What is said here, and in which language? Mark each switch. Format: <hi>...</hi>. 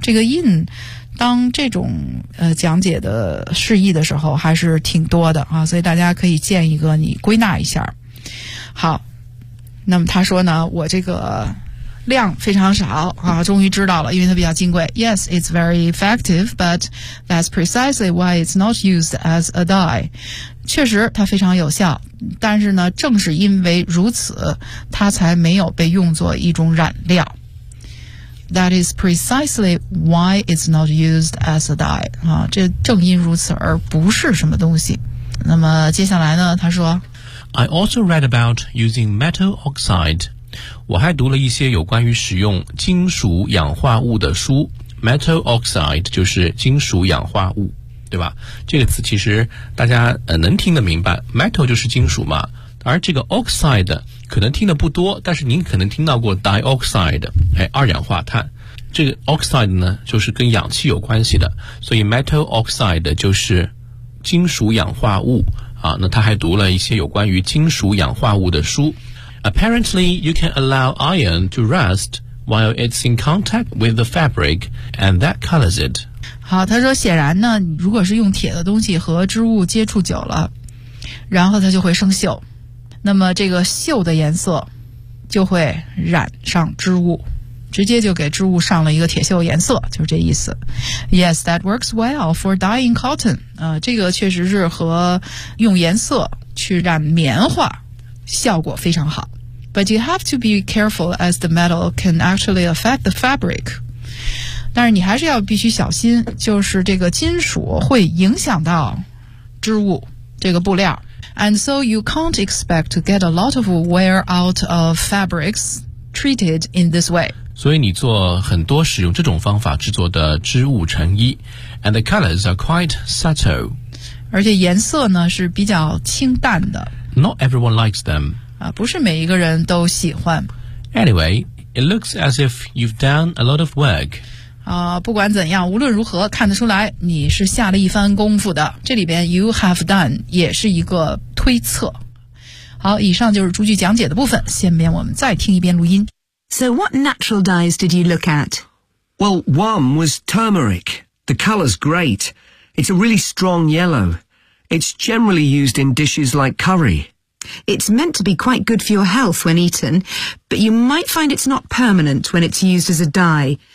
<zh>这个 in 当这种讲解的释义的时候还是挺多的啊，所以大家可以建一个你归纳一下。好，那么他说呢，我这个量非常少啊，终于知道了，因为它比较金贵。</zh> <en>Yes, it's very effective, but that's precisely why it's not used as a dye.</en> <zh>确实它非常有效，但是呢正是因为如此它才没有被用作一种染料。</zh> <en>That is precisely why it's not used as a dye.</en> <zh>啊，这正因如此而不是什么东西。那么接下来呢他说</zh> <en>I also read about using metal oxide.</en> <zh>我还读了一些有关于使用金属氧化物的书。 Metal oxide 就是金属氧化物，对吧？这个词其实大家能听得明白， Metal 就是金属嘛，而这个 oxide 可能听得不多，但是您可能听到过 dioxide， 哎，二氧化碳。这个 oxide 呢就是跟氧气有关系的，所以 metal oxide 就是金属氧化物啊。那他还读了一些有关于金属氧化物的书。</zh> <en>Apparently, you can allow iron to rust while it's in contact with the fabric, and that colors it.</en> <zh>好，他说显然呢，如果是用铁的东西和织物接触久了，然后它就会生锈，那么这个锈的颜色就会染上织物，直接就给织物上了一个铁锈颜色，就是这意思。</zh> <en>Yes, that works well for dyeing cotton.</en> <zh>这个确实是和用颜色去染棉花效果非常好。</zh> <en>But you have to be careful as the metal can actually affect the fabric.</en> <zh>但是你还是要必须小心，就是这个金属会影响到织物，这个布料。</zh> <en>And so you can't expect to get a lot of wear out of fabrics treated in this way.</en> <zh>所以你做很多使用这种方法制作的织物成衣，</zh> <en>And the colors are quite subtle.</en> <zh>而且颜色呢是比较清淡的。</zh> <en>Not everyone likes them.</en> <zh>啊，不是每一个人都喜欢。</zh> <en>Anyway, it looks as if you've done a lot of work.</en> <zh>啊，不管怎样，无论如何，看得出来你是下了一番功夫的。这里边</zh> <en>you have done</en> <zh>也是一个推测。好，以上就是逐句讲解的部分。下面我们再听一遍录音。</zh> <en>So what natural dyes did you look at? Well, one was turmeric. The color's great. It's a really strong yellow. It's generally used in dishes like curry. It's meant to be quite good for your health when eaten, but you might find it's not permanent when it's used as a dye.</en>